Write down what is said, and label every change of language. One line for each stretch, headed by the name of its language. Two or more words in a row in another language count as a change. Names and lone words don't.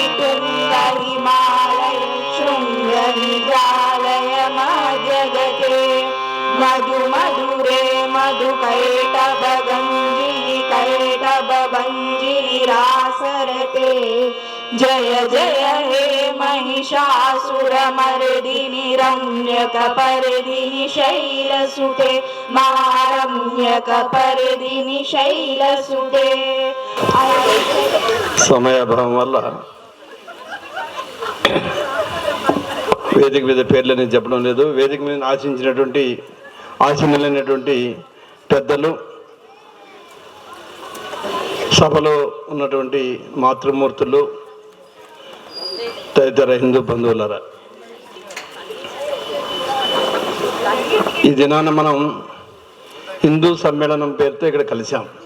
Sanskrit: तुङ्गहिमालय शृङ्गनिजालय मध्यगते मधु मधुरे मधुकैटभगञ्जिनि कैटभभञ्जिनि रासरते जय जय हे महिषासुरमर्दिनि रम्यकपर्दिनि शैलसुते मारम्यकपर्दिनि शैलसुते.
Telugu: సమయాభావం వల్ల వేదిక మీద పేర్లని చెప్పడం లేదు. వేదిక మీద ఆశీనులైనటువంటి పెద్దలు, సభలో ఉన్నటువంటి మాతృమూర్తులు, తదితర హిందూ బంధువులరా, ఈ దినాన మనం హిందూ సమ్మేళనం పేరుతో ఇక్కడ కలిసాం.